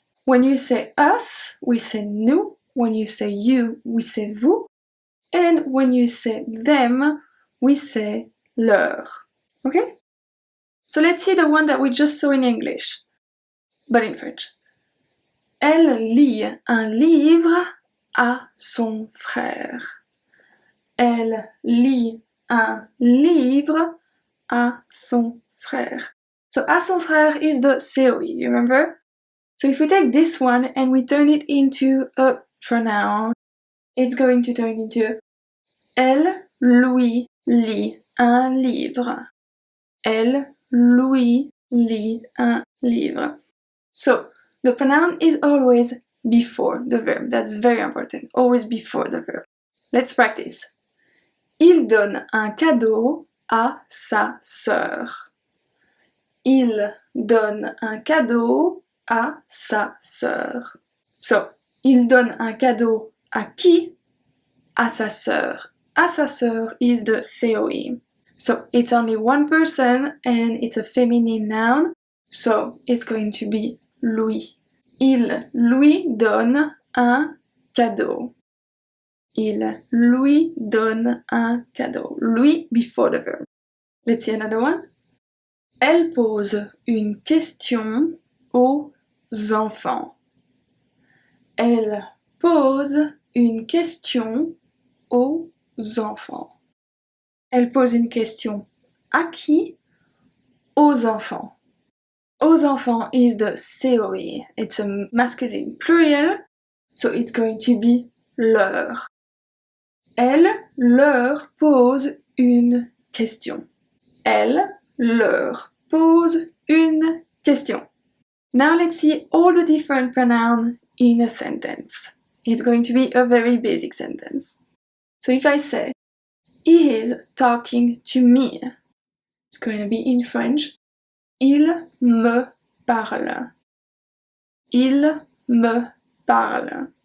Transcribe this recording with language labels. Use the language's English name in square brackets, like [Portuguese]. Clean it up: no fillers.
[English] When you say us, we say [French] nous. [English] When you say you, we say [French] vous. [English] And when you say them, we say [French] leur. [English] Okay? So let's see the one that we just saw in English, but in French. [French] Elle lit un livre à son frère. Elle lit un livre à son frère. [English] So [French] à son frère [English] is the COI, you remember? So if we take this one and we turn it into a pronoun, it's going to turn into [French] elle lui lit un livre. Elle lui lit un livre. [English] So, the pronoun is always before the verb. That's very important. Always before the verb. Let's practice. [French] Il donne un cadeau à sa sœur. Il donne un cadeau à sa sœur. So, il donne un cadeau à qui? À sa sœur. À sa sœur [English] is the COI. So, it's only one person and it's a feminine noun. So, it's going to be lui. [French] Il lui donne un cadeau. Il lui donne un cadeau. [English] Lui before the verb. Let's see another one. [French] Elle pose une question aux enfants. Elle pose une question aux enfants. Elle pose une question à qui? Aux enfants. Aux enfants [English] is the COI. It's a masculine plural, so it's going to be leur. [French] Elle leur pose une question. Elle leur pose une question. [English] Now let's see all the different pronouns in a sentence. It's going to be a very basic sentence. So if I say, he is talking to me, it's going to be in French. [French] Il me parle. Il me parle.